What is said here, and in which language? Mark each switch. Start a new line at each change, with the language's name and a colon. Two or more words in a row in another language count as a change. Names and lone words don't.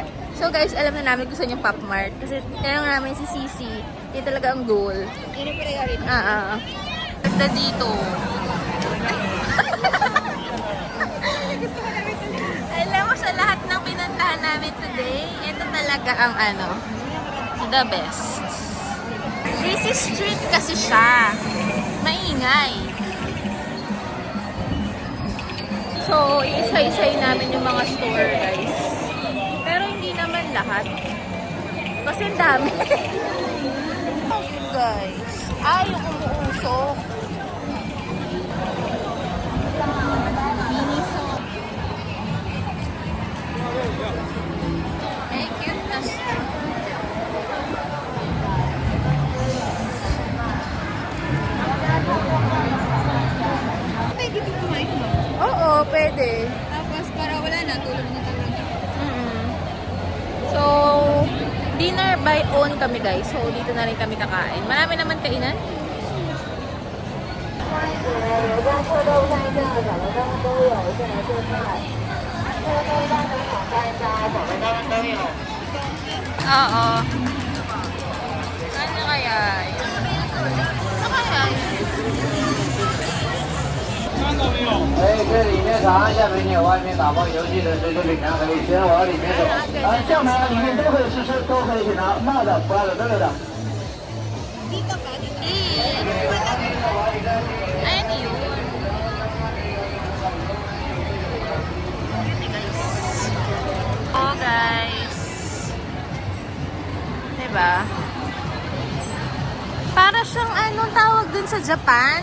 Filipino: So guys, alam na namin gusto niyo Pop Mart. Kasi tinanong namin si Sisi, yun talaga ang goal. Yun yung priority. Ganda dito. Alam mo, sa lahat ng pinuntahan namin today, ito talaga ang
English: the best.
Filipino: Busy street kasi siya. Maingay. So, isa-isay namin yung mga store, guys. Pero hindi naman lahat. Kasi ang dami. Guys. Yung umuusok. Miniso. May cute na store. Oo, pwede. Tapos para wala na, tulog na. So,
English: dinner by own
Filipino: kami guys. So, dito na rin kami kakain. Marami naman kainan. Oo. Ano kaya? Ano kaya?
Chinese: 哎，这里面尝，下面你外面打包邮寄的这个饼干可以先往里面走。酱呢里面都可以试试，都可以品尝，辣的、不辣的都有的。
Filipino: Ayun yun. Oh guys. Diba? Para siyang anong tawag dun sa Japan?